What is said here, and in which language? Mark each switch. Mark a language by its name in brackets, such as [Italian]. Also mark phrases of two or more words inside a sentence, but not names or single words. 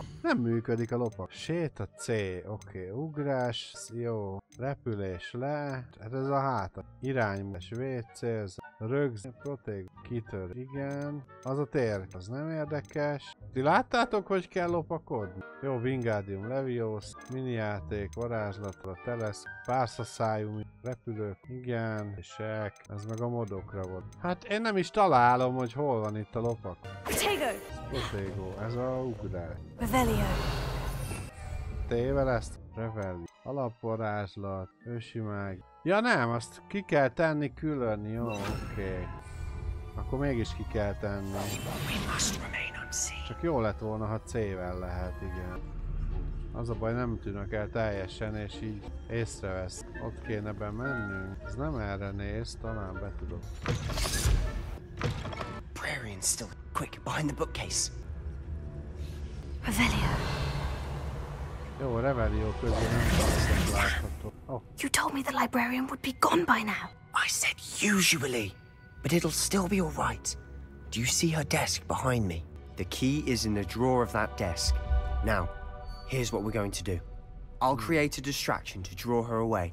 [Hungarian] Nem működik a lopak. Séta C, oké, ugrás, jó, repülés le, hát ez a háta. Irányítás, WC, rögzít, protég, kitör, igen. Az a tér, az nem érdekes. Ti láttátok, hogy kell lopakodni? Jó, Wingardium Leviosa, minijáték, varázslatra, telesz, párszaszájú, repülők, igen, és ez meg a modokra volt. Hát én nem is találom, hogy hol van itt a lopak. Protego, ez a ugrás. Revelio. Tével ezt? Revelio. Alapvarázslat, ősi mág. Ja nem, azt ki kell tenni külön, jó, oké. Akkor mégis ki kell tenni. Csak jó lett volna, ha C-vel lehet, igen. Az a baj, nem tűnök el teljesen, és így észrevesz. Ott kéne bemennünk. Ez nem erre néz, talán be tudok. [English] Librarian still. Quick, behind the bookcase. [Hungarian] Revelio. Jó, Revelio közben nem valószínűleg látható. [English] Oh. You told me the librarian would be gone by now. I said usually, but it'll still be all right. Do you see her desk behind me? The key is in the drawer of that desk. Now, here's what we're going to do. I'll create a distraction to draw her away.